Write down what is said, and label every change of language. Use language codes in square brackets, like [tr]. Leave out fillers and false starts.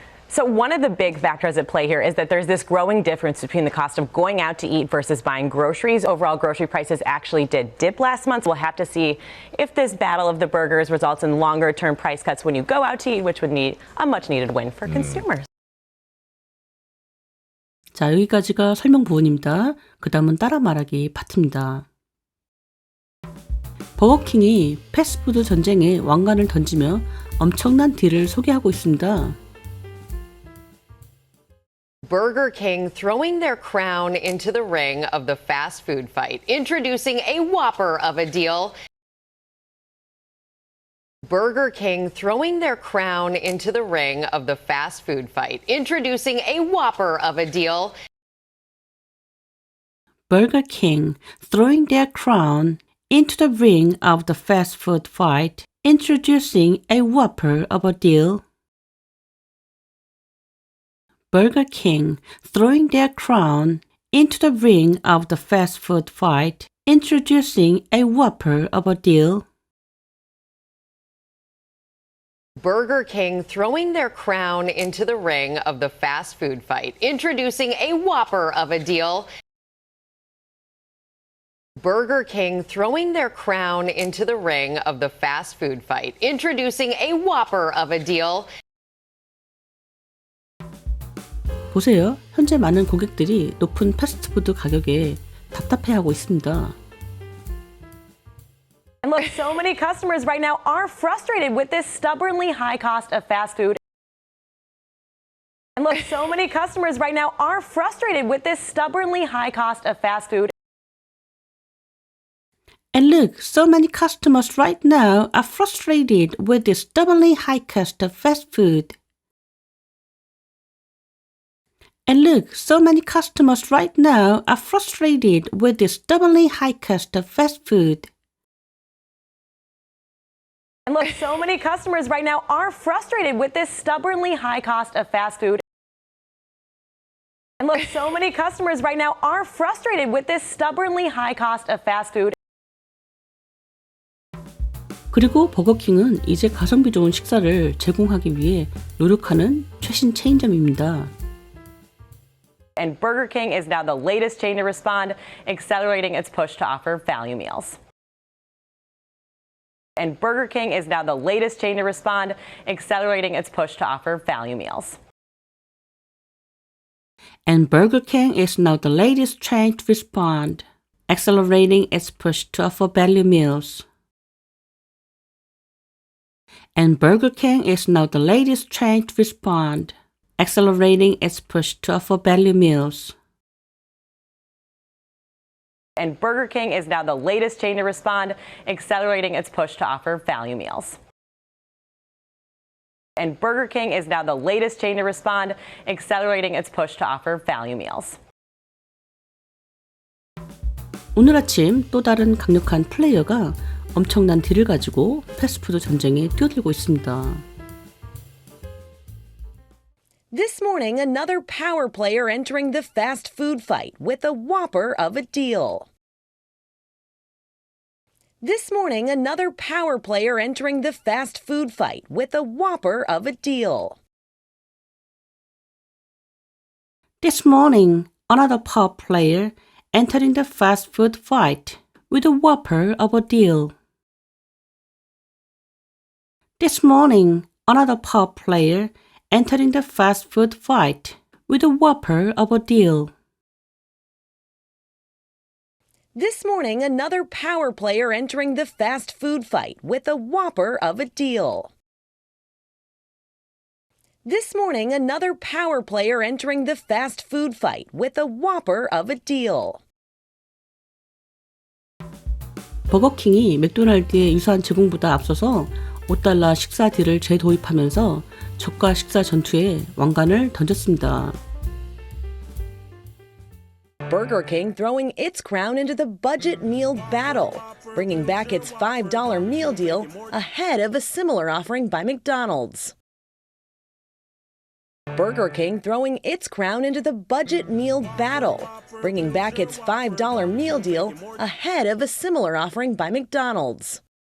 [en] So one of the big factors at play here is that there's this growing difference between the cost of going out to eat versus buying groceries. Overall grocery prices actually did dip last month. We'll have to see if this battle of the burgers results in longer term price cuts when you go out to eat, which would need a much needed win for consumers. [ko] 자, 여기까지가 설명 부분입니다. 그 다음은 따라 말하기 파트입니다. 버거킹이 패스트푸드 전쟁에 왕관을 던지며 엄청난 딜을 소개하고 있습니다. [en] Burger King throwing their crown into the ring of the fast food fight, introducing a whopper of a deal. Burger King throwing their crown into the ring of the fast food fight, introducing a whopper of a deal. Burger King throwing their crown into the ring of the fast food fight, introducing a whopper of a deal. Burger King throwing their crown into the ring of the fast food fight, introducing a whopper of a deal. Burger King throwing their crown into the ring of the fast food fight, introducing a whopper of a deal. Burger King throwing their crown into the ring of the fast food fight, introducing a whopper of a deal. [ko] 보세요. 현재 많은 고객들이 높은 패스트푸드 가격에 답답해하고 있습니다. [en] And look, so many customers right now are frustrated with this stubbornly high cost of fast food. And look, so many customers right now are frustrated with this stubbornly high cost of fast food. And look, so many customers right now are frustrated with this stubbornly high cost of fast food. And look, so many customers right now are frustrated with this stubbornly high cost of fast food. And look, so many customers right now are frustrated with this stubbornly high cost of fast food. And look, so many customers right now are frustrated with this stubbornly high cost of fast food. [ko] 그리고 버거킹은 이제 가성비 좋은 식사를 제공하기 위해 노력하는 최신 체인점입니다. [en] And Burger King is now the latest chain to respond, accelerating its push to offer value meals. And Burger King is now the latest chain to respond, accelerating its push to offer value meals. And Burger King is now the latest chain to respond, accelerating its push to offer value meals. And Burger King is now the latest chain to respond, accelerating its push to offer value meals. And Burger King is now the latest chain to respond, accelerating its push to offer value meals. And Burger King is now the latest chain to respond, accelerating its push to offer value meals. [ko] 오늘 아침 또 다른 강력한 플레이어가 엄청난 딜을 가지고 패스트푸드 전쟁에 뛰어들고 있습니다. [en] This morning, another power player entering the fast food fight with a whopper of a deal. This morning, another power player entering the fast food fight with a whopper of a deal. This morning, another power player entering the fast food fight with a whopper of a deal. This morning, another power player entering the fast food fight with a whopper of a deal. This morning, another power player entering the fast food fight with a whopper of a deal. This morning, another power player entering the fast food fight with a whopper of a deal. [ko] 버거킹이 맥도날드의 유사한 제공보다 앞서서 $5 식사 딜을 재도입하면서 저가 식사 전투에 왕관을 던졌습니다. [en] Burger King throwing its crown into the budget meal battle, bringing back its $5 meal deal ahead of a similar offering by McDonald's. Burger King throwing its crown into the budget meal battle, bringing back its $5 meal deal ahead of a similar offering by McDonald's.